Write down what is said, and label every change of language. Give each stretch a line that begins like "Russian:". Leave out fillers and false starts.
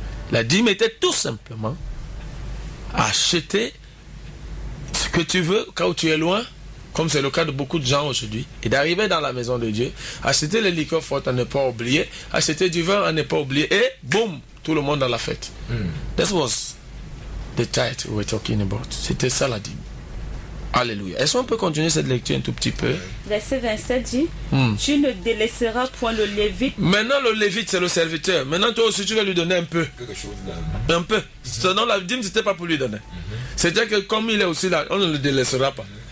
French: La dîme était tout simplement acheter ce que tu veux quand tu es loin, comme c'est le cas de beaucoup de gens aujourd'hui, et d'arriver dans la maison de Dieu, acheter les liqueurs fortes à ne pas oublier, acheter du vin à ne pas oublier, et boum, tout le monde dans la fête.
English: That was the tithe we were talking about.
French: C'était ça la dîme. Alléluia. Est-ce qu'on peut continuer cette lecture un tout petit peu? Verset 27 dit, tu ne délaisseras point le lévite. Maintenant le lévite c'est le serviteur. Maintenant toi aussi tu vas lui donner un peu. Quelque chose là. Un peu. Sinon la dîme c'était pas pour lui donner. C'est-à-dire que comme il est aussi là, on ne le délaissera pas.